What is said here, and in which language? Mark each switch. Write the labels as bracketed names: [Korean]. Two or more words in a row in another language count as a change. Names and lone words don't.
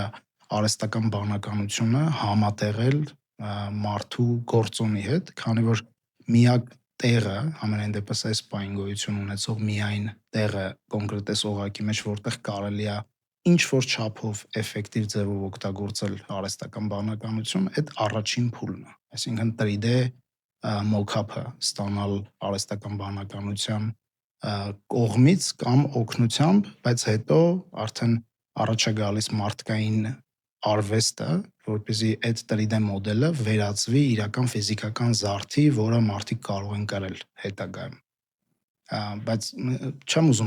[Armenian] արհեստական բանականությունը համատեղել մարդու գործոնի հետ, քանի որ միակ տեղը, ամենայն դեպս այս պահին գոյություն ունեցող միայն տեղը կոնկրետ այս օղակի մեջ, որտեղ կարելի է ինչ-որ չափով էֆեկտիվ ձևով օգտագործել արհեստական բանականություն, այդ առաջին փուլն է։ Այսինքն 3D mock-up-ը ստանալ արհեստական բանականության կողմից կամ օգնությամբ, բայց հետո արդեն առաջ է գալիս մարդկային արվեստը, որպեսզի այդ 3D մոդելը վերածվի իրական ֆիզիկական զարդի, որը մարդիկ կարող են կրել հետագայում։ Բայց չեմ ուզում